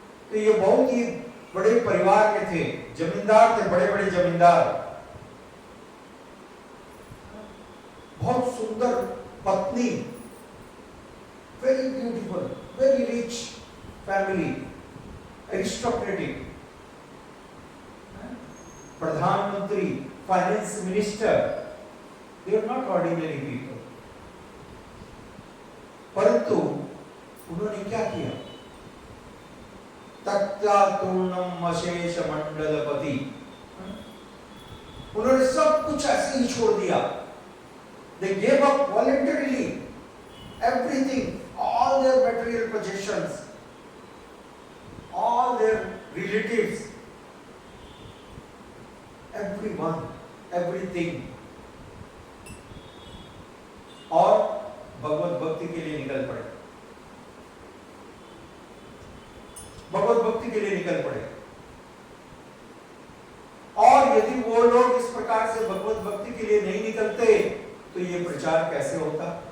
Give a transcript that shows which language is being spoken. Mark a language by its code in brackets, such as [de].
[hi] तो ये बहुत ही बड़े परिवार के थे, जमींदार थे, बड़े बड़े जमींदार, बहुत सुंदर पत्नी, [en] very beautiful, very rich family, aristocratic, [hi] प्रधानमंत्री, finance minister, [en] They are not ordinary people. [hi] परंतु उन्होंने क्या किया? [sa] तत्यातूर्णम अशेष मंडलपति, [hi] उन्होंने सब कुछ ऐसे ही छोड़ दिया। [en] They gave up voluntarily everything, all their material possessions, all their relatives, everyone, everything, [hi] और भगवत भक्ति के लिए निकल पड़े, [en] भगवत भक्ति के लिए निकल पड़े। [hi] और यदि वो लोग इस प्रकार से भगवत भक्ति के लिए नहीं निकलते तो ये प्रचार कैसे होता?